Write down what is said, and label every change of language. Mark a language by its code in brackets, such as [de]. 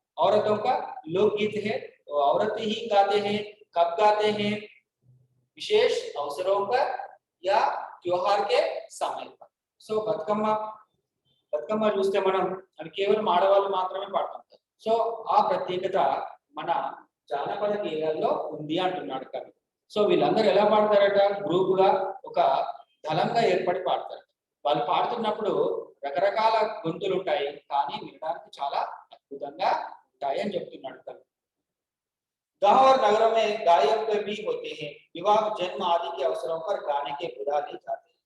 [hi] औरतों का लोकगीत है, तो औरत ही गाते हैं। कब गाते हैं? विशेष अवसरों पर या त्योहार के समय पर। [te] సో బతుకమ్మ చూస్తే మనం అది కేవలం ఆడవాళ్ళు మాత్రమే పాడుతుంటారు। సో ఆ ప్రత్యేకత మన జానపద గేయాల్లో ఉంది అంటున్నాడు కవి। సో వీళ్ళందరూ ఎలా పాడతారట? గ్రూప్ గా ఒక దళంగా ఏర్పడి పాడతారు। వాళ్ళు పాడుతున్నప్పుడు రకరకాల గొంతులు ఉంటాయి, కానీ వినడానికి చాలా అద్భుతంగా ఉంటాయి అని చెప్తున్నాడు కవి। [hi] गांव और नगरों में गायक भी होते हैं। विवाह, जन्म आदि के अवसरों पर गाने के बुला ले जाते हैं।